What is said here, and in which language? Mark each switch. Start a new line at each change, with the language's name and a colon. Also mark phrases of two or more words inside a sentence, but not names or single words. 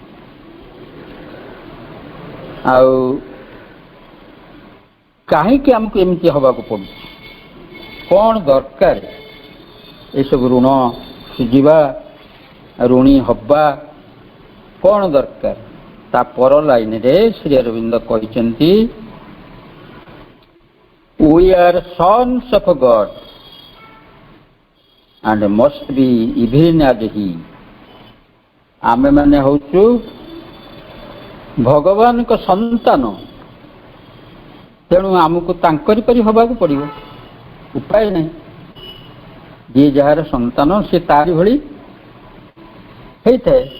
Odia: ଆଉ କାହିଁକି ଆମକୁ ଏମିତି ହେବାକୁ ପଡ଼ୁଛି, କ'ଣ ଦରକାର ଏସବୁ ଋଣ ସୁଝିବା, ଋଣୀ ହେବା, କ'ଣ ଦରକାର? ତା ପର ଲାଇନରେ ଶ୍ରୀ ଅରବିନ୍ଦ କହିଛନ୍ତି,
English: we are sons of God and must be even as he।
Odia: ଆମେମାନେ ହେଉଛୁ ଭଗବାନଙ୍କ ସନ୍ତାନ, ତେଣୁ ଆମକୁ ତାଙ୍କରି ପରି ହେବାକୁ ପଡ଼ିବ, ଉପାୟ ନାହିଁ। ଯିଏ ଯାହାର ସନ୍ତାନ ସେ ତାରି ଭଳି ହେଇଥାଏ।